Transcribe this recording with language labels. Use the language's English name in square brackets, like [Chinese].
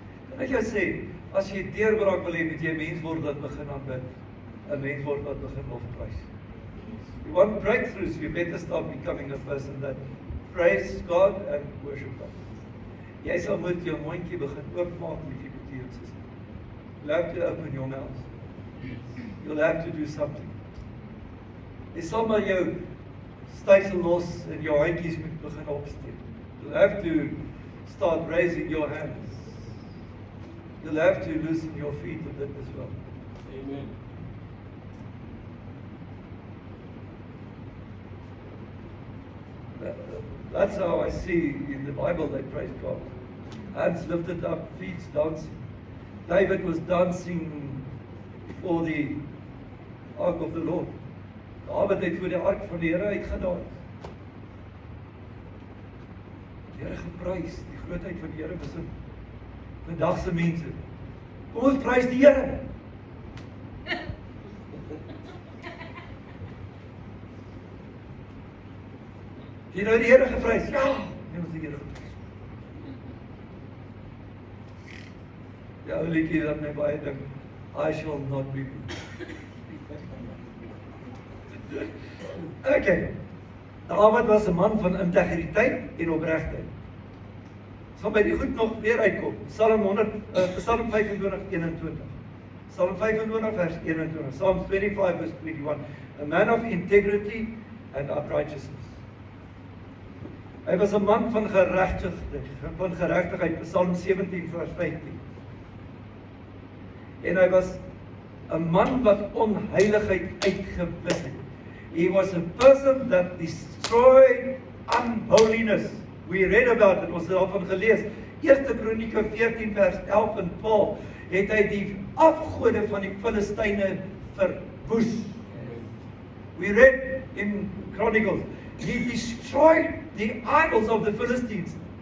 [Afrikaans] Kan ek jou sê, as jy deurbraak wil hê, moet jy 'n mens word wat begin aanbid, 'n mens word wat begin lofprys. [English] You want breakthroughs, you better start becoming a person that praise God and worship God. [Afrikaans] Jy sal moet jou mondjie begin oopmaak met die betekenis. [English] You'll have to open your mouth. You'll have to do something. [Afrikaans] Jy sal maar jou stysel los en jou handjies moet begin opsteek. [English] You'll have to start raising your hands. You'll have to loosen your feet a bit as well. Amen. That's how I see in the Bible they praise God. Hands lifted up, feet dancing. David was dancing before the ark of the Lord. [Afrikaans] David het voor die ark van die Here uitgedans. Die Here geprys, die grootheid van die Here besin. Vandag se mense. Kom ons prys die Here. Jy nou die Here geprys. Ja, nee, ons die Here geprys. Ja, ou liedjie wat my baie dink, [English] I shall not be moved. Okay. [Afrikaans] David was 'n man van integriteit en opregtheid. Sal by die goed nog weer uitkom. Psalm 25, 21. Psalm 25 vers 21. [English] Psalm 25 verse 21. A man of integrity and uprightness. [Afrikaans] Hy was 'n man van geregtigheid, Psalm 17 vers 15. En hy was 'n man wat onheiligheid uitgewis het. [English] He was a person that destroyed unholiness. We read about it, [Afrikaans] ons het daarvan gelees. 1 Kronieke 14 vers 11 en 12 het hy die afgode van die Filistyne verwoes. [English] We read in Chronicles, he destroyed the idols of the Philistines.